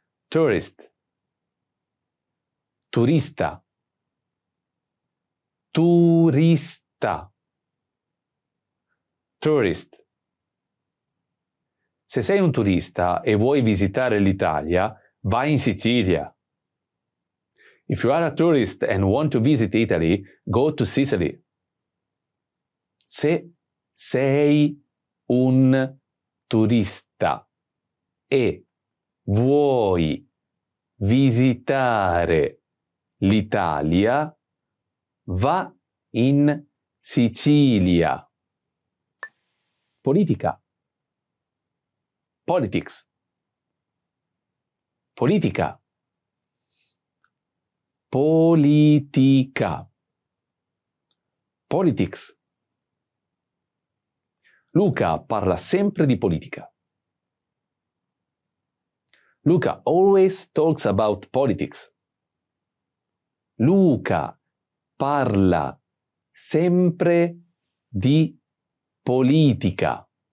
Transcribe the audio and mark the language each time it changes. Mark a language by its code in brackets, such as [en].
[en] Tourist. [it] Turista. Turista. [en] Tourist. [it] Se sei un turista e vuoi visitare l'Italia, vai in Sicilia. [en] If you are a tourist and want to visit Italy, go to Sicily. [it] Se sei un turista e vuoi visitare l'Italia, va in Sicilia. Politica. [en] Politics. [it] Politica. Politica. [en] Politics. [it] Luca parla sempre di politica. [en] Luca always talks about politics. [it] Luca parla sempre di politica.